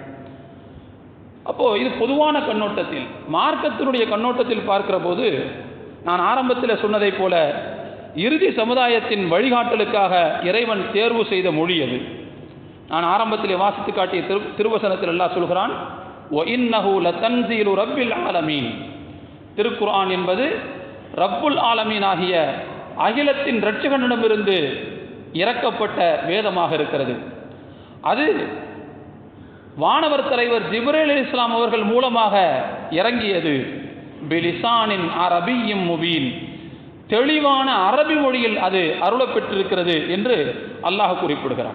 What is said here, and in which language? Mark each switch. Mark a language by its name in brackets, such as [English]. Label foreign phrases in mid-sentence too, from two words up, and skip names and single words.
[Tamil] அப்போது இது பொதுவான கண்ணோட்டத்தில், மார்க்கத்தினுடைய கண்ணோட்டத்தில் பார்க்கிற போது நான் ஆரம்பத்தில் சொன்னதை போல இறுதி சமுதாயத்தின் வழிகாட்டலுக்காக இறைவன் தேர்வு செய்த மொழி அது. நான் ஆரம்பத்தில் வாசித்து காட்டிய திருவசனத்தில் அல்லாஹ் சொல்கிறான், [Arabic] وَإِنَّهُ لَتَنْزِيلُ رَبِّ الْعَالَمِينَ. [Tamil] திருக்குர்ஆன் என்பது [Arabic] رب العالمين [Tamil] ஆகிய அகிலத்தின் இரட்சகனிடமிருந்து இறக்கப்பட்ட வேதமாக இருக்கிறது. அது வானவர் தலைவர் ஜிப்ரீல் அலைஹிஸ்ஸலாம் அவர்கள் மூலமாக இறங்கியது. [Arabic] بلسان عربي مبين, [Tamil] தெளிவான அரபி மொழியில் அது அருளப்பெற்றிருக்கிறது என்று அல்லாஹ் குறிப்பிடுகிறான்.